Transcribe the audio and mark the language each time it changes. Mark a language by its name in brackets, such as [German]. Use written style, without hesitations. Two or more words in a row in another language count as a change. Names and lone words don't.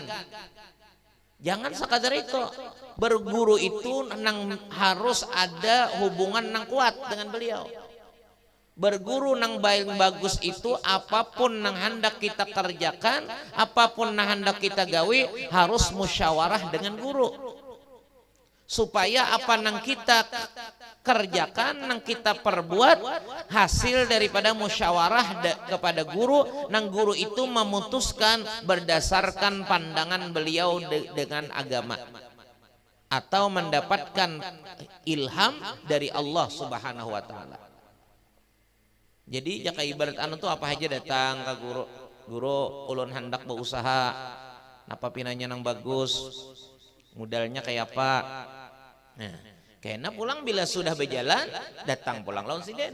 [Indonesian] Jangan sekadar itu. Berguru itu nang harus ada hubungan nang kuat dengan beliau. Berguru nang bagus itu apapun nang hendak kita kerjakan, apapun nang hendak kita gawi harus musyawarah dengan guru. Supaya apa nang kita kerjakan, nang kita perbuat hasil daripada musyawarah kepada guru, nang guru itu memutuskan berdasarkan pandangan beliau dengan agama atau mendapatkan ilham dari Allah [Arabic] سبحانه و تعالى. [Banjar] Jadi jaka ibarat anu tuh apa aja datang ke guru ulun hendak berusaha napa pinanya nang bagus, modalnya kayak apa. Nah, kayaknya pulang bila sudah berjalan datang pulang lawan siden.